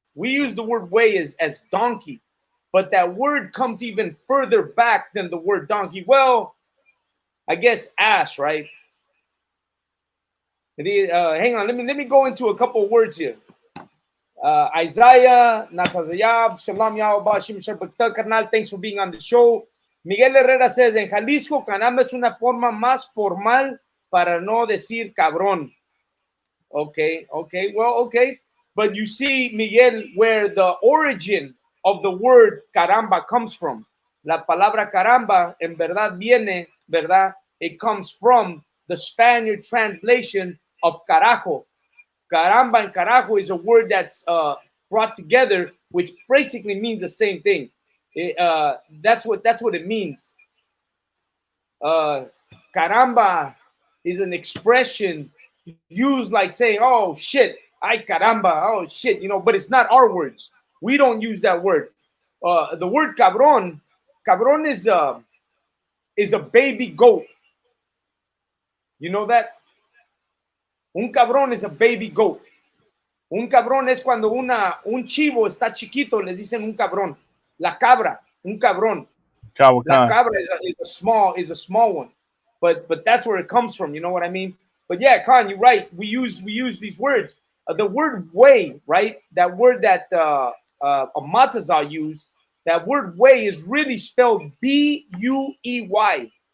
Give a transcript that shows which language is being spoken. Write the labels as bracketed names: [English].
[English] We use the word way as donkey, but that word comes even further back than the word donkey. Well, I guess ass, right? Hang on, let me go into a couple of words here. Isaiah, Natazayab, Shalom Yahweh, Shim Shabbat, Carnal, thanks for being on the show. [Spanish] Miguel Herrera says, en Jalisco, caramba es una forma más formal para no decir cabrón. [English] Okay. Well, okay. But you see, Miguel, where the origin of the word caramba comes from. [Spanish] La palabra caramba, en verdad viene, ¿verdad? [English] It comes from the Spaniard translation of carajo. Caramba and carajo is a word that's brought together, which basically means the same thing. That's what it means. Caramba is an expression used like saying, "Oh shit, ay caramba, oh shit," you know. But it's not our words. We don't use that word. The word cabrón is a baby goat. You know that? Un cabrón is a baby goat. [Spanish] Un cabrón es cuando un chivo está chiquito, les dicen un cabrón. La cabra, un cabrón. [English] La cabra is a small one, but that's where it comes from. You know what I mean? But yeah, Khan, you're right. We use these words. The word way, right? That word that Amatazal used. That word way is really spelled B-U-E-Y.